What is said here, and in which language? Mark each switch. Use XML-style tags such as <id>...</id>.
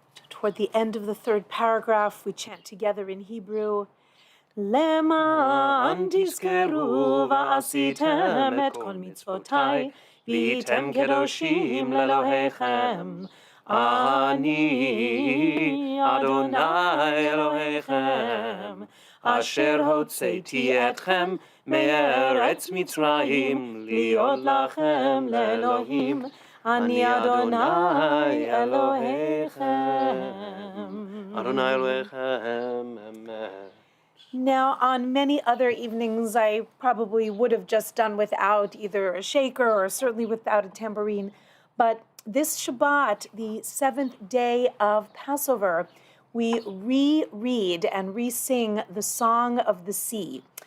<en>Toward the end of the third paragraph, we chant together in Hebrew,</en> <he>למען תזכרו ועשיתם את כל מצוותיי, והייתם קדושים לאלוהיכם. אני אדוני אלוהיכם, אשר הוצאתי אתכם מארץ מצרים, להיות לכם לאלוהים. אני אדוני אלוהיכם. אדוני אלוהיכם, amen.</he> <en>Now, on many other evenings, I probably would have just done without either a shaker or certainly without a tambourine. But this Shabbat, the seventh day of Passover, we reread and re-sing the Song of the Sea.</en>